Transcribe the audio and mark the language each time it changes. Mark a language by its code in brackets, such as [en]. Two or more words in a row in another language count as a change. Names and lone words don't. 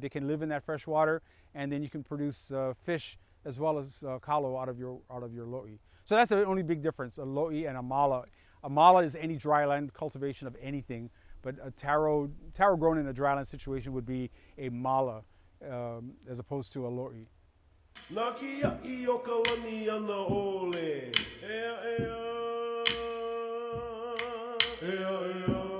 [en] They can live in that fresh water, and then you can produce fish as well as kalo out of your lo'i. So that's the only big difference, a lo'i and a mala. A mala is any dryland cultivation of anything, but a taro grown in a dryland situation would be a mala as opposed to a lo'i. [haw] Nakia I o kalani ana ole. Ea ea. Ea ea.